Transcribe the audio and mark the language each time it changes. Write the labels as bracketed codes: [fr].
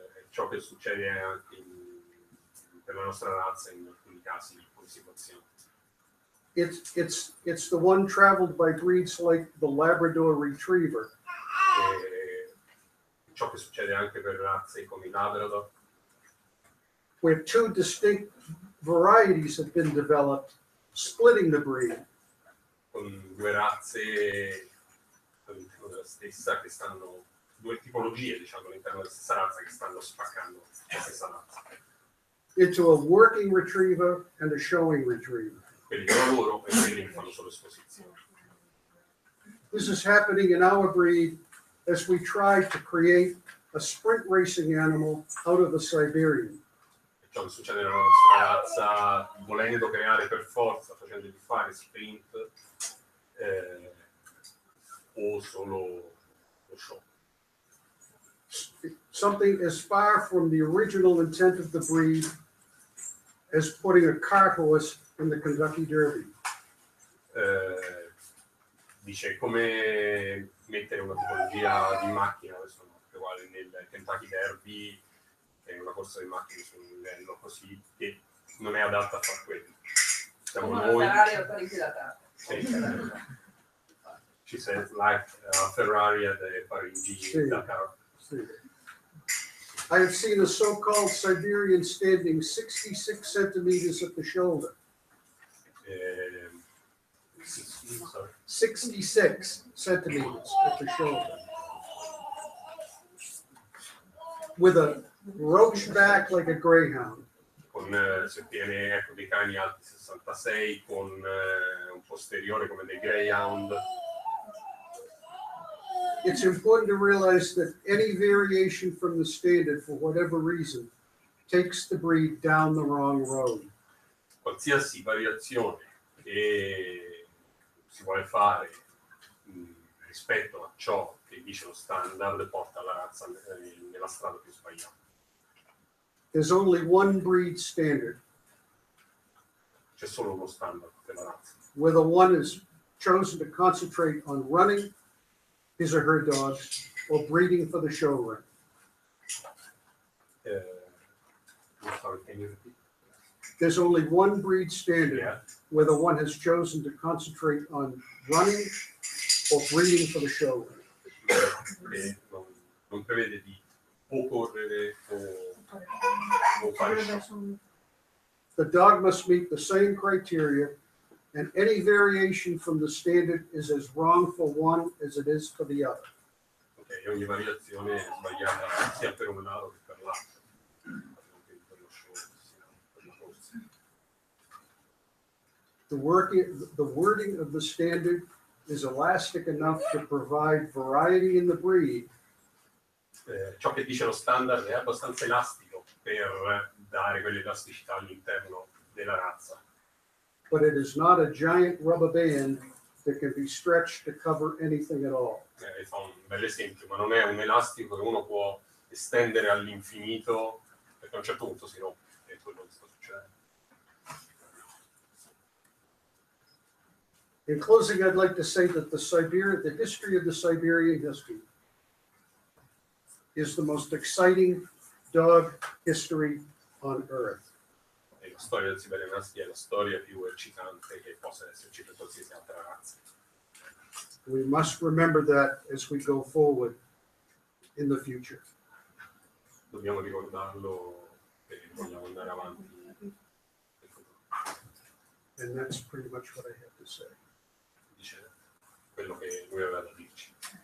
[it] Ciò che succede anche per la nostra razza in alcuni casi, in alcune situazioni. [en] It's the one traveled by breeds like the Labrador Retriever, [it] Ciò che succede anche per razze come i Labrador, [en] where two distinct varieties have been developed, splitting the breed. [it] con due razze all'interno della stessa che stanno, due tipologie diciamo all'interno della stessa razza che stanno spaccando la stessa razza. [en] Into a working retriever and a showing retriever. [it] Quelli che lavoro e quelli che fanno solo esposizione. [en] This is happening in our breed as we try to create a sprint racing animal out of the Siberian. [it] Ciò che succede nella nostra razza, volendo creare per forza, facendogli fare sprint o solo lo show. [en] Something as far from the original intent of the breed as putting a cart horse in the Kentucky Derby. [it] Dice come mettere una tipologia di macchina, adesso no, uguale nel Kentucky Derby, che è una corsa di macchine su un livello così che non è adatta a far quello. Siamo Come noi. una Ferrari o Parigi da Sì. [en] Ci says like a Ferrari at the Parigi [it] Sì. Dakar. [en] I have seen a so-called Siberian standing 66 centimeters at the shoulder. Sorry. 66 centimeters at the shoulder. With a roach back like a greyhound. [it] Con se tiene ecco, dei cani alti 66 con un posteriore come dei greyhound. [en] It's important to realize that any variation from the standard, for whatever reason, takes the breed down the wrong road. [it] Qualsiasi variazione che si vuole fare rispetto a ciò che dice lo standard porta la razza nella strada più sbagliata. [en] There's only one breed standard, [it] C'è solo uno standard per la razza. [en] whether one is chosen to concentrate on running his or her dogs or breeding for the show run. Sorry, can you repeat? There's only one breed standard, Yeah. whether one has chosen to concentrate on running or breeding for the show run. [it] Che non prevede di o correre o fare show. [en] The dog must meet the same criteria And any variation from the standard is as wrong for one as it is for the other. [it] Ok, ogni variazione è sbagliata sia per un lato che per l'altro. Anche per lo show, sia per la corsa. [en] The wording of the standard is elastic enough to provide variety in the breed, [it] Ciò che dice lo standard è abbastanza elastico per dare quell'elasticità all'interno della razza, [en] but it is not a giant rubber band that can be stretched to cover anything at all. [it] Fa un bel esempio, ma non è un elastico che uno può estendere all'infinito perché a un certo punto si rompe, è quello che sta succedendo. [en] In closing, I'd like to say that the history of the Siberian history is the most exciting dog history on earth. [it] E la storia del Siberian Husky è la storia più eccitante che possa esserci per qualsiasi altra razza. [en] We must remember that as we go forward in the future. [it] Dobbiamo ricordarlo e vogliamo andare avanti nel futuro. [en] And that's pretty much what I have to say. [it] Dice quello che lui aveva da dirci.